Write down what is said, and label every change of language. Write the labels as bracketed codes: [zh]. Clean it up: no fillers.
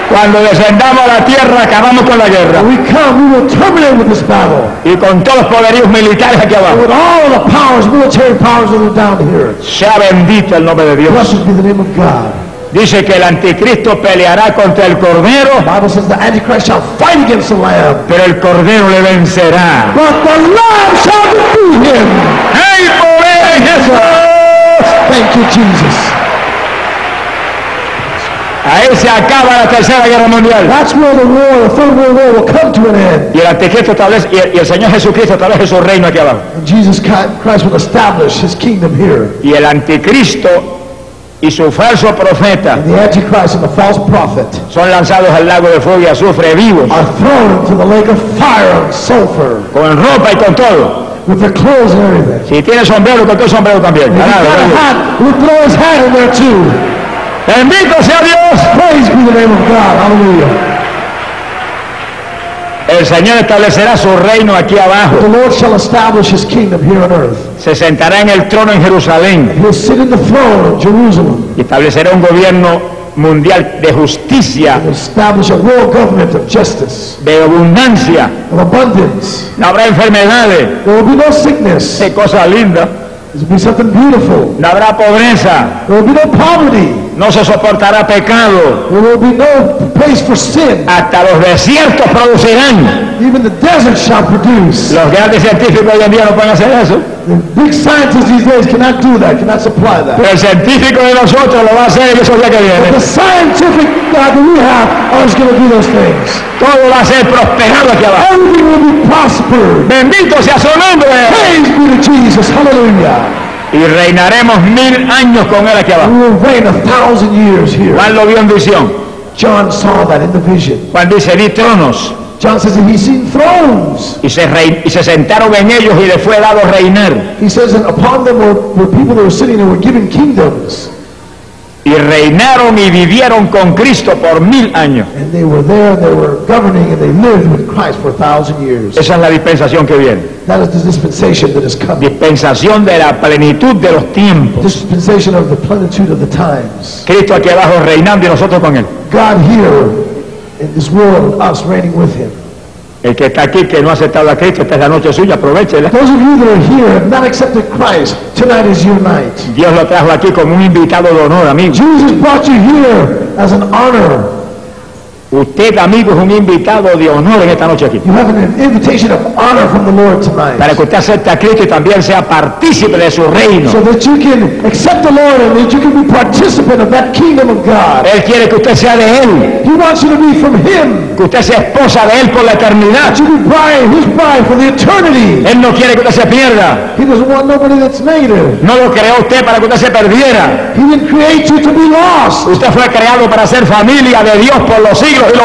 [es] Cuando descendamos a la tierra, acabamos con la guerra. [en] When we come, we will terminate with this battle. [es] Y con todos los poderíos militares aquí abajo. [en] With all the powers, military powers that are down here. [es] Sea bendito el nombre de Dios. [en] Blessed be the name of God. [es] Dice que el anticristo peleará contra el cordero. [en] The Bible says the antichrist shall fight against the lamb. [es] Pero el cordero le vencerá. [en] But the lamb shall defeat him. [es] ¡Hey, poder en Jesús! [en] Thank you, Jesus. [es] Ahí se acaba la tercera guerra mundial. [en] That's where the war, the third world war, will come to an end. [es] Y el anticristo establece, y el Señor Jesucristo establece su reino aquí abajo. [en] And Jesus Christ will establish his kingdom here. [es] Y el anticristo y su falso profeta. [en] And the antichrist and the false prophet. [es] Son lanzados al lago de fuego y azufre vivos. [en] Are thrown into the lake of fire and sulfur. [es] Con ropa y con todo. [en] With their clothes and everything. [es] Si tiene sombrero, con todo sombrero también. [en] And if he's got a hat, we'll throw his hat in there too. [es] Bendito sea Dios. [en] Praise be the name of God. Hallelujah. [es] El Señor establecerá su reino aquí abajo. [en] The Lord shall establish his kingdom here on earth. [es] Se sentará en el trono en Jerusalén. [en] He will sit in the throne of Jerusalem. [es] Y establecerá un gobierno mundial de justicia. [en] He will establish a world government of justice. [es] De abundancia. [en] Of abundance. [es] No habrá enfermedades. [en] There will be no sickness. [es] Qué cosa linda. [en] It will be something beautiful. [es] No habrá pobreza. [en] There will be no poverty. [es] No se soportará pecado. [en] There will be no place for sin. [es] Hasta los desiertos producirán. [en] Even the desert shall produce. [es] Los grandes científicos hoy en día no pueden hacer eso. [en] The big scientists these days cannot do that, cannot supply that. [es] Pero el científico de nosotros lo va a hacer en esos días que vienen. [en] But the scientific God we have is going to do those things. [es] Todo va a ser prosperado aquí abajo. [en] Everything will be prospered. [es] Bendito sea su nombre. [en] Praise be to Jesus. Hallelujah. [es] Y reinaremos 1,000 años con él aquí abajo. [en] We will reign 1,000 years here. [es] Juan lo vio en visión. [en] John saw that in the vision. [es] Juan dice, vi tronos. [en] John says that he seen thrones. [es] Y se sentaron en ellos y le fue dado reinar. [en] He says that upon them were people that were sitting and were given kingdoms. [es] Y reinaron y vivieron con Cristo por 1,000 años. [en] And they were there, they were governing, and they lived with Christ for 1,000 years. [es] Esa es la dispensación que viene. [en] That is the dispensation that is coming. [es] Dispensación de la plenitud de los tiempos. [en] Dispensation of the plenitude of the times. [es] Cristo aquí abajo reinando y nosotros con él. [en] God here in this world, us reigning with him. [es] El que está aquí que no ha aceptado a Cristo, esta es la noche suya, aprovechela. [en] Those of you that are here have not accepted Christ, tonight is your night. [es] Dios lo trajo aquí como un invitado de honor, amigo. [en] Jesus brought you here as an honor. [es] Usted, amigo, es un invitado de honor en esta noche aquí. [en] You have an invitation of honor from the Lord tonight. [es] Para que usted acepte a Cristo y también sea partícipe de su reino. [en] So that you can accept the Lord and that you can be participant of that kingdom of God. [es] Él quiere que usted sea de él. [en] He wants you to be from him. [es] Que usted sea esposa de él por la eternidad. [en] That you be bride, his bride for the eternity. [es] Él no quiere que usted se pierda. [en] He doesn't want nobody that's made it. [es] No lo creó usted para que usted se perdiera. [en] He didn't create you to be lost. [es] Usted fue creado para ser familia de Dios por los siglos.